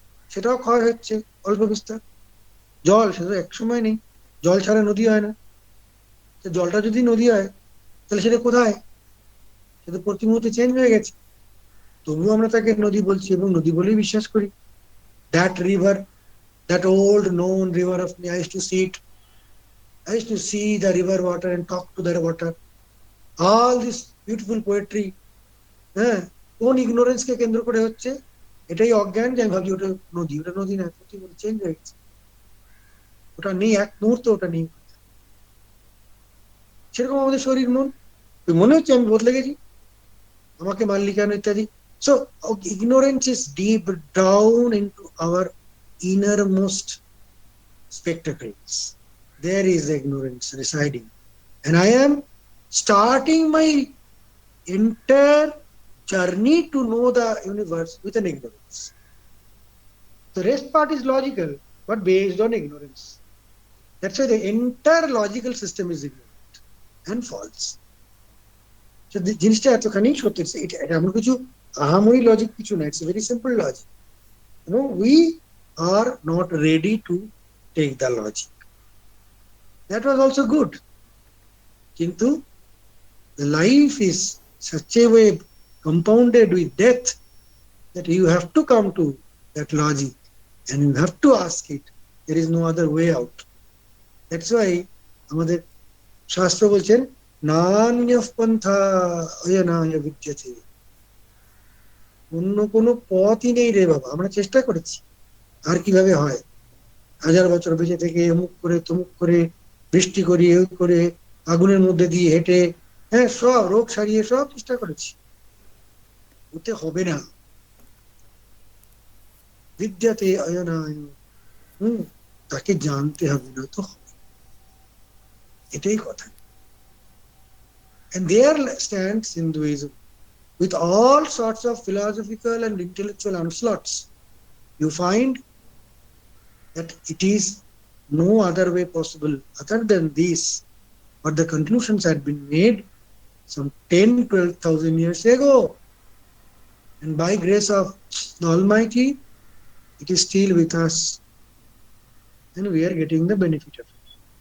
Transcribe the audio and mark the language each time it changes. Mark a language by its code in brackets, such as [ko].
[bn] সেটাও ক্ষয় হচ্ছে অল্প বিস্তর। জল সেটা তো একসময় নেই, জল ছাড়া নদী হয় না। তো জলটা যদি নদী হয়, তাহলে সেটা কোথায়? সেটা প্রতি মুহূর্তে চেঞ্জ হয়ে গেছে। তবুও আমরা তাকে নদী বলছি এবং নদী বলেই বিশ্বাস করি। That river, that old [en] known river of me, I used to see the river water and talk to that water. All this beautiful poetry, [bn] হ্যাঁ, কোন ইগনোরেন্স কে কেন্দ্র করে হচ্ছে? এটাই অজ্ঞান যে আমি ভাবছি ওটা নদী। ওটা নদী না, প্রতি মুহূর্তে চেঞ্জ হয়ে গেছে। ওটা নেই, এক মুহূর্তে ওটা নেই। সেরকম আমাদের শরীর মন, মনে হচ্ছে আমি বদলে গেছি, আমাকে মারলি কেন ইত্যাদি। [en] So ignorance is deep down into our innermost spectacles. There is ignorance residing, and I am starting my entire journey to know the universe with an ignorance. The rest part is logical, but based on ignorance. That's why the entire logical system is ignorant and false. [bn] So জিনিসটা এতখানি সত্যি, এটা এমন কিছু আহামরি logic কিছু না, [en] It's very simple logic. we are not ready to take the logic. That was also good. কিন্তু life is such a way compounded with death that you have to come to that logic and you have to ask it. There is no other way out. That's why [bn] আমাদের শাস্ত্র বলছেন [sa] নান্যঃ পন্থা অয়নায় বিদ্যতে, [bn] অন্য কোনো পথই নেই রে বাবা। আমরা চেষ্টা করেছি, আর কিভাবে হয়, 1000 বছর বেঁচে থেকে অমুক করে তমুক করে, বৃষ্টি করি এই করে, আগুনের মধ্যে দিয়ে হেঁটে, হ্যাঁ সব রোগ সারিয়ে সব চেষ্টা করেছি, ওতে হবে না। বিদ্যাতে অয়নায়, হম, তাকে জানতে হবে, না তো হবে। এটাই কথা। [en] And there stands Hinduism with all sorts of philosophical and intellectual onslaughts. You find that it is no other way possible other than this, but the conclusions had been made some 10-12,000 years ago, and by grace of the Almighty it is still with us and we are getting the benefit of it.